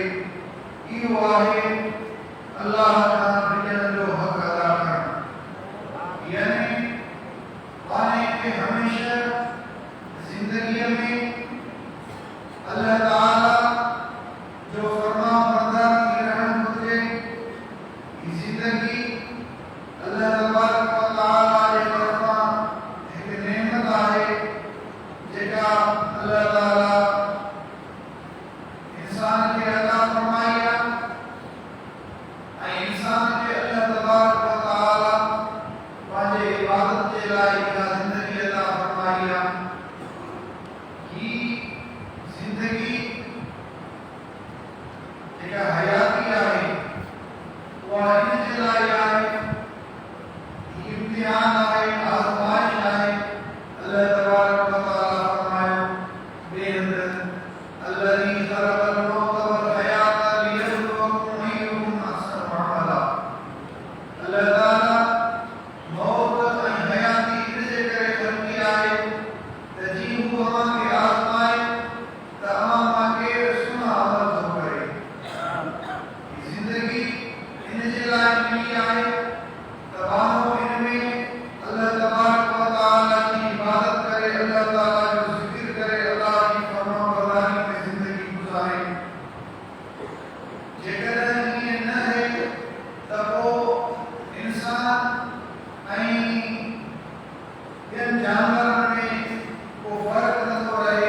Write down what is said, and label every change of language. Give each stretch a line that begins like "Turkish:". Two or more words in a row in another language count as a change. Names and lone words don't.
Sindhi: इहो आहे अल्लाह खां ॾिजण जो हक़ अदा करणु। यानी पाण खे हमेशह ज़िंदगीअ में अल्लाह ताला जो फरमाबरदार थी रहणु घुरिजे। ही ज़िंदगी
Arabic: الله تبارك وتعالى
Sindhi: जे तरफ़ां हिकु नेमत आहे जेका अल्लाह ताला इंसान खे अता फरमाई आहे ऐं इंसान खे
Arabic: الله تبارك وتعالى
Sindhi: पंहिंजे इबादत जे लाइ इहा ज़िंदगी अता फरमाई आहे। ही ज़िंदगी जेका हयाती आहे उहा इन जे लाइ आहे, ही इम्तिहान आहे, आज़माइश आहे।
Arabic: الله تبارك وتعالى
Sindhi: फरमायो बेहद
Arabic: الذي خلق الموت والحياة ليبلوكم أيكم أحسن عملا.
Sindhi: अल्लाह ताला मौत ऐं हयाती इन जे करे ख़लक़ी आहे त जीअं हू अव्हांखे आज़माए त अव्हां मां केरु सुहिणा अमल थो करे। ही ज़िंदगी इन जे लाइ मिली आहे त माण्हू इन में
Arabic: الله تبارك وتعالى
Sindhi: जी इबादत करे, अल्लाह ताला जो ज़िक्र करे, अल्लाह जी फरमाबरदारी में ज़िंदगी गुज़ारे। जेकॾहिं ईअं न आहे त पोइ इंसान ऐं ॿियनि जानवरनि में को फ़र्क़ु नथो रहे।